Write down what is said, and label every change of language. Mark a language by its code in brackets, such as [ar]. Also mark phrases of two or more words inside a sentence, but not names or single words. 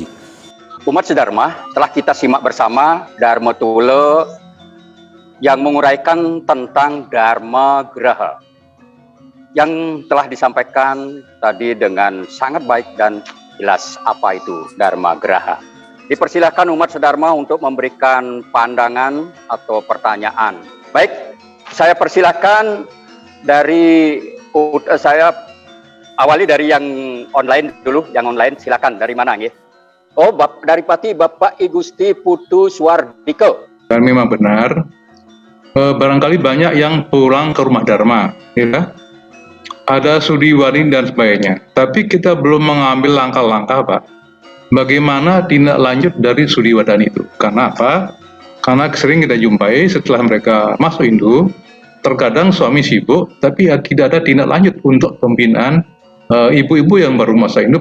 [id] Umat sedharma, telah kita simak bersama Dharma Tula yang menguraikan tentang Dharma Graha yang telah disampaikan tadi dengan sangat baik dan jelas apa itu Dharma Graha. Dipersilahkan umat sedharma untuk memberikan pandangan atau pertanyaan. Baik, saya persilahkan dari saya awali dari yang online dulu. Yang online silakan, dari mana nggih? Oh, dari Pati Bapak I Gusti Putu Suwardike. Dan memang benar, barangkali banyak yang pulang ke rumah dharma, ya. Ada studi waring dan sebagainya. Tapi kita belum mengambil langkah-langkah, Pak. Bagaimana tindak lanjut dari studi wadani itu? Karena apa? Karena sering kita jumpai setelah mereka masuk Hindu, terkadang suami sibuk, tapi tidak ada tindak lanjut untuk pembinaan ibu-ibu yang baru masuk Hindu.